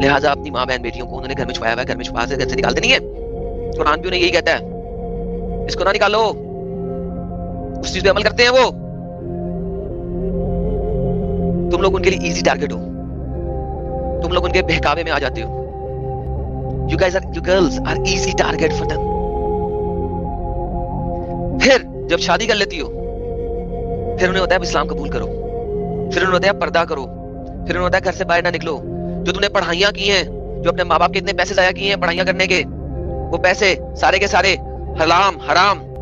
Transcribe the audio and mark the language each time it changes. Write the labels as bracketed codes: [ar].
[hi] लिहाजा अपनी माँ बहन बेटियों को उन्होंने घर में छुपाया हुआ है, घर में छुपा से घर से निकालते नहीं है। कुरान भी उन्हें यही कहता है, इसको ना निकालो, उस चीज पे अमल करते हैं वो। तुम लोग उनके लिए इजी टारगेट हो, तुम लोग उनके बहकावे में आ जाते हो। [en] You girls are easy target for them. [hi] फिर जब शादी कर लेती हो, फिर उन्हें होता है इस्लाम कबूल करो, फिर उन्हें होता है पर्दा करो, फिर उन्हें होता है घर से बाहर ना निकलो। जो तुमने पढ़ाइयां की हैं, जो अपने माँ बाप के इतने पैसे जाया किए हैं पढ़ाइयां करने के, वो पैसे सारे के सारे हराम हराम।